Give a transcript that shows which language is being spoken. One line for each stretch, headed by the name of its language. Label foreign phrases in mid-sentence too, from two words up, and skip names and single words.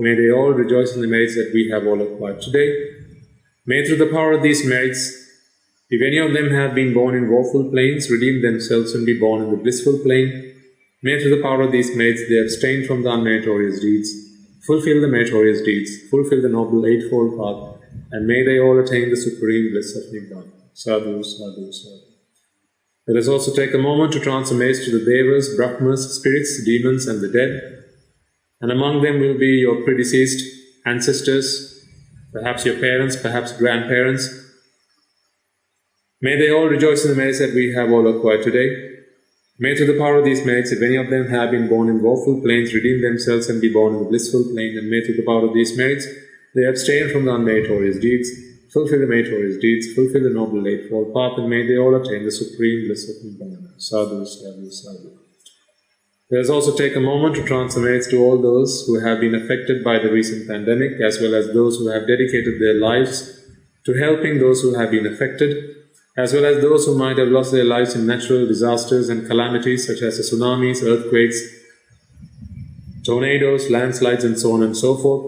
English: May they all rejoice in the merits that we have all acquired today. May through the power of these merits, if any of them have been born in woeful planes, redeem themselves and be born in the blissful plane. May through the power of these merits they abstain from the unmeritorious deeds, fulfill the meritorious deeds, fulfill the noble eightfold path, and may they all attain the supreme bliss of Nibbana.
Pali: Sadhu, sadhu, sadhu.
English: Let us also take a moment to transfer merits to the Devas, Brahmas, spirits, demons, and the dead. And among them will be your predeceased ancestors, perhaps your parents, perhaps grandparents. May they all rejoice in the merits that we have all acquired today. May through the power of these merits, if any of them have been born in woeful planes, redeem themselves and be born in the blissful plane. And may through the power of these merits, they abstain from the unmeritorious deeds, fulfill the meritorious deeds, fulfill the noble eightfold path, and may they all attain the supreme bliss of Nibbana.
Pali: Sadhu, sadhu, sadhu.
English: Let us also take a moment to transfer merits to all those who have been affected by the recent pandemic, as well as those who have dedicated their lives to helping those who have been affected, as well as those who might have lost their lives in natural disasters and calamities such as the tsunamis, earthquakes, tornadoes, landslides, and so on and so forth.